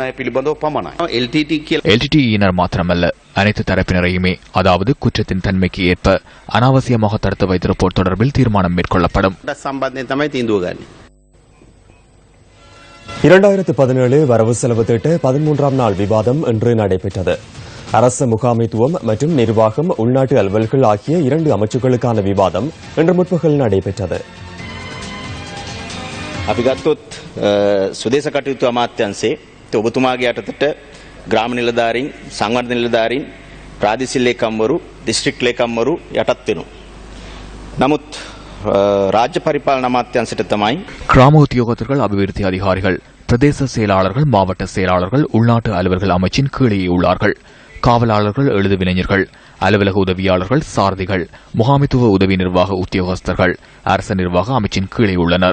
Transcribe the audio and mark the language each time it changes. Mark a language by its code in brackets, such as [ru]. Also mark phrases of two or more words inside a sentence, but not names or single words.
[ta] LTTEயினர் மாத்திரமல்ல, அனைத்து தரப்பினரையுமே, அதாவது குற்றத்தின் தன்மைக்கு ஏற்ப அனாவசியமாக தடுத்து வைத்திருப்போர் தொடர்பில் தீர்மானம் மேற்கொள்ளப்படும். 2017 வரவு செலவு திட்ட 13ஆம் நாள் விவாதம் இன்று நடைபெற்றது. அரச முகாமைத்துவம் மற்றும் நிர்வாகம், உள்நாட்டு அலுவல்கள் ஆகிய 2 அமைச்சுகளுக்கான விவாதம் இன்று முற்பகல் நடைபெற்றது. [si] අපි ගත්තොත් සුදේශ කටයුතු අමාත්‍යාංශයේ ඔබතුමාගේ යටතට ග්‍රාම නිලධාරීන්, සංවර්ධන නිලධාරීන්, ප්‍රාදේශීය ලේකම්වරු, දිස්ත්‍රික් ලේකම්වරු යටත් වෙනවා. නමුත් රාජ්‍ය පරිපාලන අමාත්‍යාංශයට තමයි [ta] கிராம உத்தியோகத்தர்கள், அபிவிருத்தி அதிகாரிகள், பிரதேச செயலாளர்கள், மாவட்ட செயலாளர்கள், உள்நாட்டு அலுவலர்கள் அமைச்சின் கீழே உள்ளார்கள். காவலாளர்கள், எழுதுவினைஞர்கள், அலுவலக உதவியாளர்கள், சாரதிகள், முகாமைத்துவ உதவி நிர்வாக உத்தியோகஸ்தர்கள் அரச நிர்வாக அமைச்சின் கீழே உள்ளனர்.